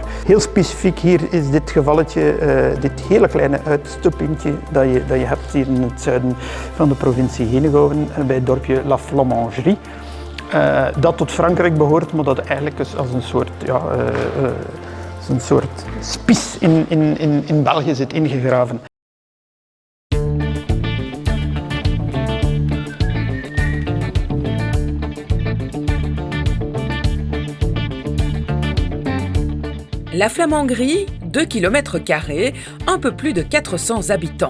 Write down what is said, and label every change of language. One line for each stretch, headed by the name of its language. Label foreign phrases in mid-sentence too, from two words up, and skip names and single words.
Dutch: Heel specifiek hier is dit gevalletje, dit hele kleine uitstoppingje dat je hebt hier in het zuiden van de provincie Henegouwen, bij het dorpje La Flamangerie. Dat tot Frankrijk behoort, maar dat eigenlijk als een soort, ja, een soort spies in België zit ingegraven.
French: La Flamangerie, 2 km², un peu plus de 400 habitants.